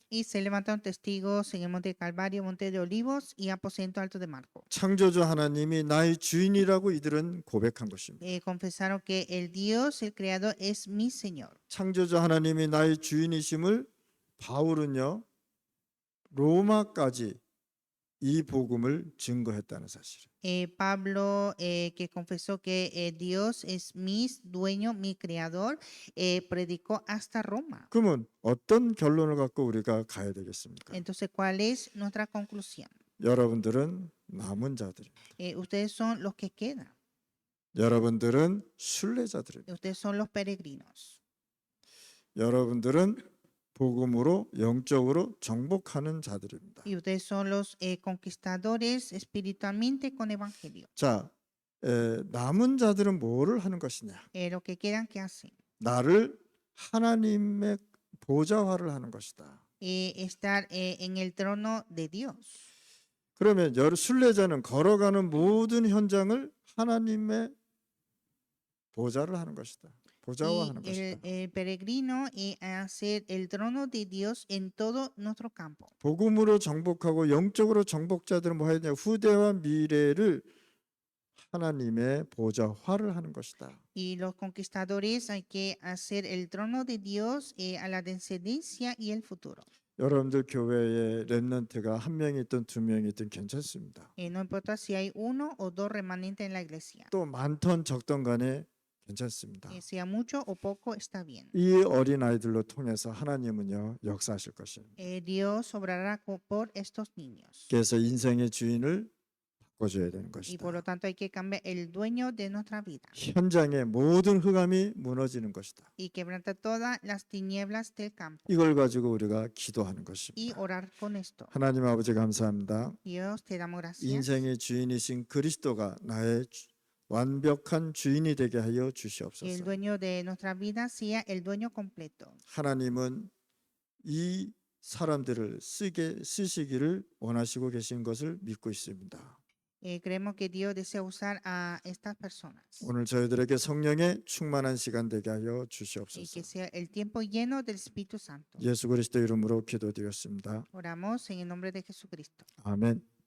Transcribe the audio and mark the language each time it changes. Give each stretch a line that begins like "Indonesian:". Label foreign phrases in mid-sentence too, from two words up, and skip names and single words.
Spanish: Y se levantaron testigos en el monte Calvario, monte de Olivos y aposento alto de Marco.
Korean: 창조주 하나님이 나의 주인이라고 이들은 고백한 것입니다.
Spanish: Confesaron que el Dios, el Creador, es mi Señor.
Korean: 창조주 하나님이 나의 주인이심을 바울은요, 로마까지 이 복음을 증거했다는 사실이에요.
Spanish: Pablo, que confesó que Dios es mi dueño, mi creador, predicó hasta Roma.
Korean: 그러면 어떤 결론을 갖고 우리가 가야 되겠습니까?
Spanish: Entonces, ¿cuál es nuestra conclusión?
Korean: 여러분들은 남은 자들입니다.
Spanish: Ustedes son los que quedan.
Korean: 여러분들은 순례자들입니다.
Spanish: Ustedes son los peregrinos.
Korean: 여러분들은 복음으로 영적으로 정복하는 자들입니다.
Spanish: Y ustedes son los conquistadores espiritualmente con evangelio.
Korean: 자, 남은 자들은 뭐를 하는 것이냐?
Spanish: Los que quedan, ¿qué hacen?
Korean: 나를 하나님의 보좌화를 하는 것이다.
Spanish: Estar en el trono de Dios.
Korean: 그러면 순례자는 걸어가는 모든 현장을 하나님의 보좌를 하는 것이다. 보좌화하는 것이다.
Spanish: El peregrino hacer el trono de Dios en todo nuestro campo.
Korean: 복음으로 정복하고 영적으로 정복자들은 뭐 해야 되냐? 후대와 미래를 하나님의 보좌화를 하는 것이다.
Spanish: Y los conquistadores hay que hacer el trono de Dios a la descendencia y el futuro.
Korean: 여러분들 교회에 렘넌트가 한 명이 있든 두 명이 있든 괜찮습니다.
Spanish: No importa si hay uno o dos remanentes en la iglesia.
Korean: 또 많던 적던 간에 괜찮습니다.
Spanish: Sea mucho o poco está bien.
Korean: 이 어린 아이들로 통해서 하나님은요 역사하실 것입니다.
Spanish: Dios obrará por estos niños.
Korean: 그래서 인생의 주인을 바꿔줘야 되는
Spanish: y
Korean: 것이다.
Spanish: por lo tanto hay que cambiar el dueño de nuestra vida
Korean: 현장의 모든 흑암이 무너지는 것이다.
Spanish: y quebrantar todas las tinieblas del campo
Korean: 이걸 가지고 우리가 기도하는
Spanish: y
Korean: 것입니다.
Spanish: orar con esto.
Korean: 하나님 아버지 감사합니다.
Spanish: Dios, te damos gracias.
Korean: 인생의 주인이신 그리스도가 나의 완벽한 주인이 되게 하여
Spanish: Que el
Korean: 주시옵소서.
Spanish: dueño de nuestra vida sea el dueño completo.
Korean: 하나님은 이 사람들을 쓰시기를 원하시고 계신 것을 믿고 있습니다.
Spanish: Creemos que Dios desea usar a estas personas
Korean: 오늘 저희들에게 성령의 충만한 시간 되게 하여
Spanish: y
Korean: 주시옵소서.
Spanish: que sea el tiempo lleno del Espíritu Santo.
Korean: 예수 그리스도 이름으로 기도드렸습니다.
Spanish: Oramos en el nombre de Jesucristo.
Korean: 아멘.